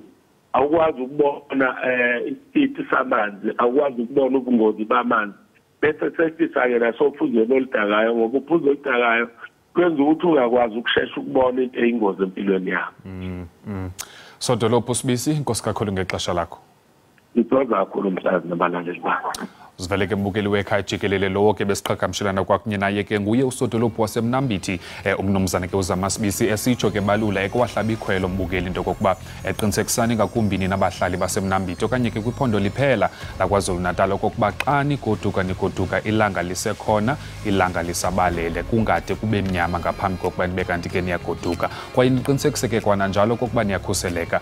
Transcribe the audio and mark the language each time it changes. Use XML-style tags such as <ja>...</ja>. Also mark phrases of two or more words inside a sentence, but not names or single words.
<zu>Awukwazi ukubona isithi samanzi, awukwazi ukubona ubungozi bamanzi, bese sesisa-ke nasophuzweni oludakayo ngoba uphuzo oludakayo kwenza ukuthi ungakwazi ukushesha ukubona into eyingozi empilweni yakho.</zu> <xh>Sodolophu Sibisi, inkosi kakhulu ngexesha lakho.</xh> <zu>Ngithokoza kakhulu mhlazi nabalaleli bakho.</zu> <xh>Sivele ke mbukeli wekhaya jikelele lowo ke besiqhagamshelana kwakunye naye ke nguye usodolophu wasemnambithi umnumzana ke uZaMaSibisi esitsho ke balula ekwahlaba ikhwelo mbukeli into kokuba eqinisekisani ngakumbini nabahlali basemnambithi okanye ke kwiphondo liphela laKwaZulu-Natal okokuba xa nigoduka ilanga lisekhona, ilanga lisabalele, kungade kube mnyama ngaphambi kokuba nibe kanti ke niyagoduka, kwaye niqinisekise ke kwananjalo kokuba niyakhuseleka.</xh>